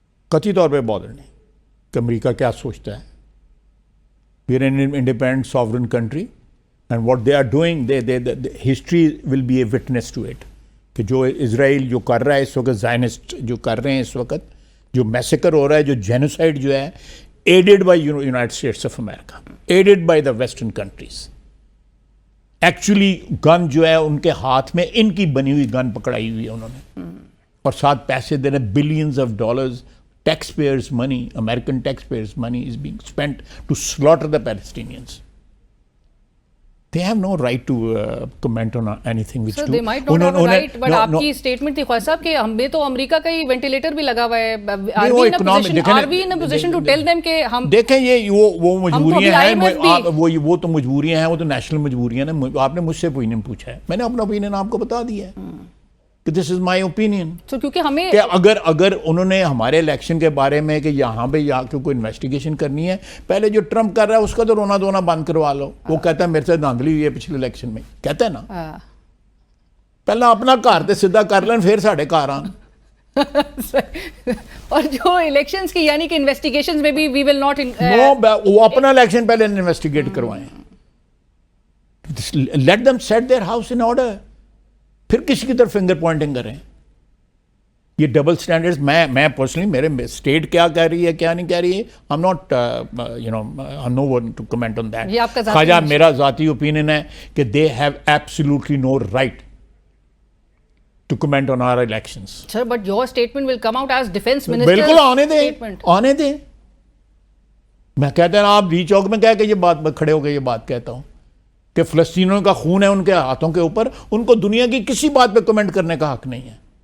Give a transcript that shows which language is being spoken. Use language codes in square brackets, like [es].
[ur] قطعی طور پہ بادر نہیں کہ امریکہ کیا سوچتا ہے. [en] we are an independent sovereign country, and what they are doing, history will be a witness to it, [ur] کہ جو اسرائیل جو کر رہا ہے اس وقت, زائنسٹ جو کر رہے ہیں اس وقت, جو میسیکر ہو رہا ہے, [en] جو جینوسائڈ جو ہے, aided by United States of America, aided by the western countries. [ur] Actually گن جو ہے ان کے ہاتھ میں ان کی بنی ہوئی گن پکڑائی ہوئی ہے انہوں نے, اور ساتھ پیسے دے رہے, [en] Billions of dollars, tax payers money, American tax payers money is being spent to slaughter the Palestinians. They have no right to comment on anything which so they might not have a right, but [ur] آپ کی statement تھی خواجہ صاحب کہ ہمیں تو امریکہ کا ہی ventilator بھی لگا ہوا ہے. [en] Are we in a position to tell them [ur] کہ ہم دیکھیں یہ وہ مجبوریاں ہیں, وہ تو مجبوریاں ہیں, وہ تو نیشنل مجبوریاں ہیں. آپ نے مجھ سے اوپینین پوچھا ہے, میں نے اپنا اوپینین آپ کو بتا دیا ہے کہ [en] This is my opinion. [ur] کیونکہ ہمیں کہ اگر انہوں نے ہمارے الیکشن کے بارے میں کہ یہاں پہ کوئی انویسٹیگیشن کرنی ہے, پہلے جو ٹرمپ کر رہا ہے اس کا تو رونا دھونا بند کروا لو. وہ کہتا ہے میرے سے دھاندلی ہوئی ہے پچھلے الیکشن میں, کہتا ہے نا, [pa] پہلے اپنا گھر تے سیدھا کر لیں پھر ساڈے گھر آن. [ur] اور جو الیکشنز کی یعنی کہ انویسٹیگیشنز میں بھی [en] we will not, [ur] وہ اپنا الیکشن پہلے انویسٹیگیٹ کروائیں. [en] let them set their house in order, [ur] پھر کسی کی طرف فنگر پوائنٹنگ کریں. یہ ڈبل سٹینڈرڈز, میں پرسنلی, میرے اسٹیٹ کیا کہہ رہی ہے کیا نہیں کہہ رہی ہے, [en] I'm not no one to comment on that. [ur] خواجہ میرا ذاتی اوپینین ہے کہ [en] they have absolutely no right to comment on our elections. Sir, but your statement will come out as defense minister. [ur] بالکل آنے دیں. میں کہتا ہوں آپ ری چوک میں کہہ کے یہ بات کھڑے ہو کے یہ بات کہتا ہوں کہ فلسطینیوں کا خون ہے ان کے ہاتھوں کے اوپر, ان کو دنیا کی کسی بات پہ کمنٹ کرنے کا حق نہیں ہے.